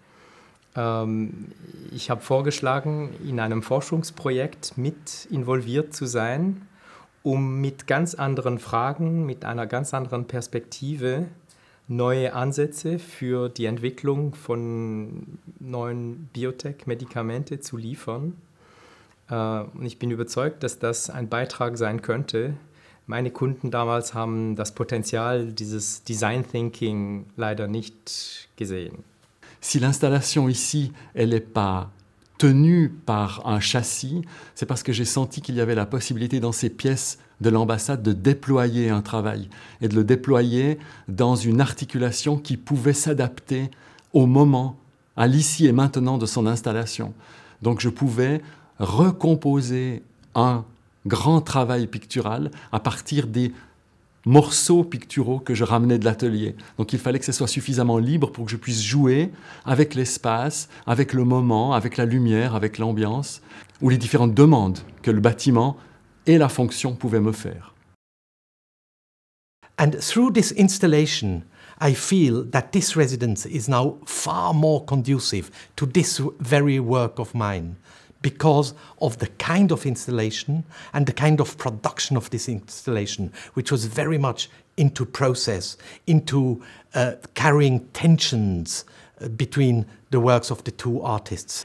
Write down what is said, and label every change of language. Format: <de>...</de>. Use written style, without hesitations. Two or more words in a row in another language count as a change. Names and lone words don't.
<de>Ich habe vorgeschlagen, in einem Forschungsprojekt mit involviert zu sein, um mit ganz anderen Fragen, mit einer ganz anderen Perspektive neue Ansätze für die Entwicklung von neuen Biotech-Medikamente zu liefern. Und ich bin überzeugt, dass das ein Beitrag sein könnte. Meine Kunden damals haben das Potenzial dieses</de> <en>Design Thinking</en> <de>leider nicht gesehen.</de> <fr>Si l'installation ici, elle n'est pas tenue par un châssis, c'est parce que j'ai senti qu'il y avait la possibilité dans ces pièces de l'ambassade de déployer un travail et de le déployer dans une articulation qui pouvait s'adapter au moment, à l'ici et maintenant de son installation. Donc je pouvais recomposer un grand travail pictural à partir des morceaux picturaux que je ramenais de l'atelier. Donc il fallait que ce soit suffisamment libre pour que je puisse jouer avec l'espace, avec le moment, avec la lumière, avec l'ambiance, ou les différentes demandes que le bâtiment et la fonction pouvaient me faire.</fr> <en>And through this installation, I feel that this residence is now far more conducive to this very work of mine, because of the kind of installation and the kind of production of this installation, which was very much into process, into carrying tensions between the works of the two artists.</en>